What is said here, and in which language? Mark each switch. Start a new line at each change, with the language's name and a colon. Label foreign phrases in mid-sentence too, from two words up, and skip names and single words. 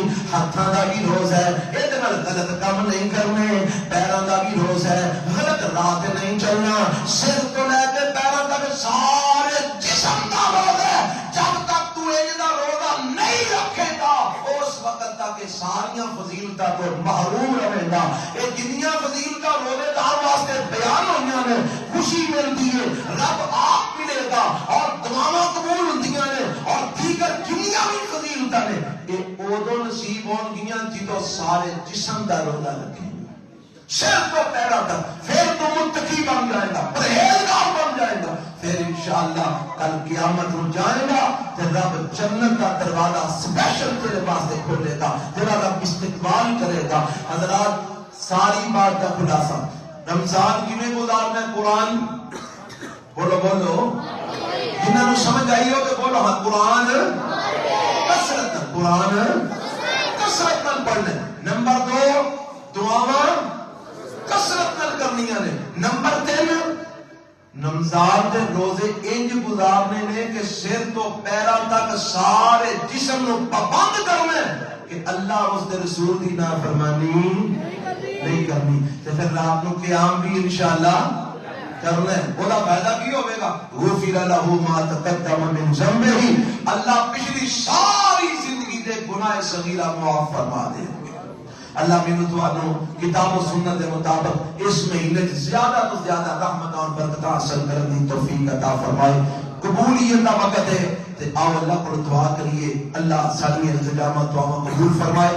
Punjabi: ہاتھاں دا بھی روزہ ہے، یہ غلط کام نہیں کرنے. پیراں دا بھی روزہ ہے، غلط راہ تے نہیں چلنا. سر تو لے کے پیراں تک سارے جسم دا روزہ ہے.
Urdu: جب تک تو یہ روزہ نہیں رکھے گا اس وقت تک ساریاں فضیلتاں تو محروم رہے گا.
Punjabi: یہ جنیاں فضیلتاں روزے دار واسطے بیان ہوئیاں نے، خوشی ملتی ہے، رب آپ ملے گا اور دعاواں قبول ہوندیاں نے اور دیگر جنیاں بھی فضیلتاں نے یہ ادو نصیب ہون گیاں جدو سارے جسم دا روزہ رکھیں. سر تو پیرا تک پھر تو متقی بن جائے گا، پرہیزگار بن جائے گا.
Urdu: پھر انشاءاللہ کل قیامت ہو جائے گا تو رب جنت کا دروازہ سپیشل تیرے واسطے کھولے گا، تیرا رب استقبال کرے گا.
Punjabi: حضرات ساری بات کا خلاصہ رمضان کیویں گزارنا ہے؟ قرآن بولو بولو، جنہوں نے سمجھ آئی ہو تو بولو ہاں قرآن کثرت، قرآن کثرت نال پڑھنا. نمبر 2 دعاواں کثرت نال کرنیاں نے. نمبر 3 رمضان دے روزے انج گزارنے نے کہ سر تو پیراں تک سارے جسم نو پابند کرنا کہ اللہ اور اس دے رسول دی نافرمانی نہیں کرنی. تے پھر رات نو قیام بھی انشاءاللہ کرنا ہے. وہ فائدہ کی ہوئے گا؟
Arabic: غفر لہ ما تقدم من ذنبہ،
Punjabi: اللہ پچھلی ساری زندگی دے گناہ صغیرہ معاف فرما دے.
Urdu: اللہ میں تو کتاب و سنت کے مطابق اس مہینے زیادہ تو زیادہ رحمت اور برکت حاصل کرنے کی توفیق عطا فرمائے. قبولیت کا وقت ہے تے آؤ اللہ کو دعا کریے، اللہ ساری انتظامات دعا قبول فرمائے.